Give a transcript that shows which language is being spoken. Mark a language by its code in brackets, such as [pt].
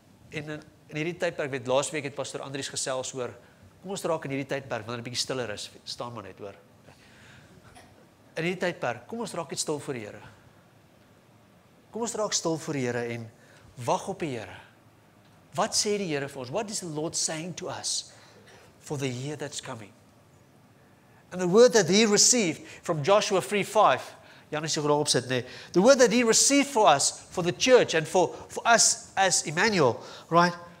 [af] In hierdie tydperk, weet laasweek het Pastor Andries gesels oor, kom ons raak in hierdie tydperk, wanneer 'n bietjie stiller is, staan maar net hoor. In hierdie tydperk, kom ons raak net stil voor die Here. Kom ons raak stil voor die Here en wag op die Here. Wat sê die Here vir ons? [en] What is the Lord saying to us for the year that's coming? And the word that He received from Joshua 3:5, [af] Janus jy graag opsit, nee. [en] The word that He received for us, for the church and for us as Emmanuel, right?